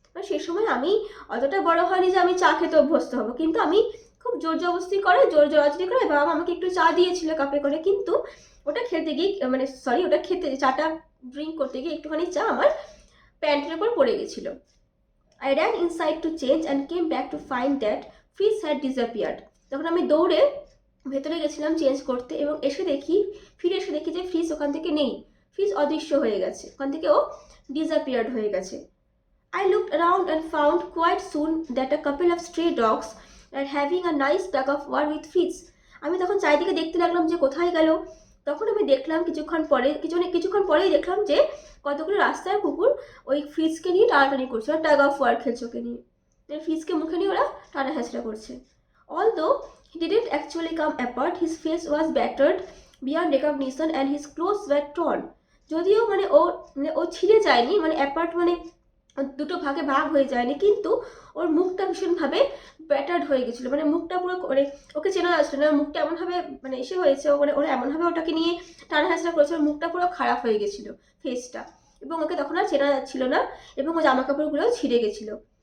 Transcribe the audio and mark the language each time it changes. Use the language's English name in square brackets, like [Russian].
[Bangla] সেই সময় আমি অতটা বড় হয়নি যে আমি চা খেতে অভ্যস্ত হবো, কিন্তু আমি খুব জোর জোরাজুরি করে বাবা আমাকে একটু চা দিয়েছিল কাপে করে, কিন্তু ওটা খেতে গিয়ে ওটা খেতে চাটা ড্রিঙ্ক করতে গিয়ে একটুখানি চা আমার প্যান্টের উপর পড়ে গেছিল। [English] I ran inside to change and came back to find that fridge had disappeared. [Bangla] তখন আমি দৌড়ে ভেতরে গেছিলাম চেঞ্জ করতে, এবং ফিরে এসে দেখি যে ফ্রিজ ওখান থেকে নেই। ফ্রিজ অদৃশ্য হয়ে গেছে, ওখান থেকে ও ডিসঅ্যাপিয়ার্ড হয়ে গেছে। [English] I looked around and found quite soon that a couple of stray dogs were having a nice tug of war with Fritz. [Bangla] আমি তখন চারিদিকে দেখতে লাগলাম যে কোথায় গেল। তখন আমি দেখলাম কিছুক্ষণ পরেই দেখলাম যে কতগুলো রাস্তার কুকুর ওই ফ্রিজকে নিয়ে টানাটানি করছে, ওরা টাগ অফ ওয়ার খেলছে ওকে নিয়ে, ফ্রিজকে মুখে নিয়ে ওরা টানা হেঁচড়া করছে। [English] Although he didn't actually come apart, his face was battered beyond recognition and his clothes were torn. [Bangla] যদিও ও ছিঁড়ে যায়নি, অ্যাপার্ট দুটো ভাগে ভাগ হয়ে যায়নি, কিন্তু ওর মুখটা ভীষণভাবে ব্যাটার্ড হয়ে গেছিলো, মুখটা পুরো ওকে চেনা যাচ্ছিল না, মুখটা এমনভাবে এসে হয়েছে, ওরা এমনভাবে ওটাকে নিয়ে টানা হাসড়া করেছে, ওর মুখটা পুরো খারাপ হয়ে গেছিলো ফেসটা, এবং ওকে তখন আর চেনা যাচ্ছিল না, এবং ও জামা কাপড়গুলোও ছিঁড়ে গেছিলো।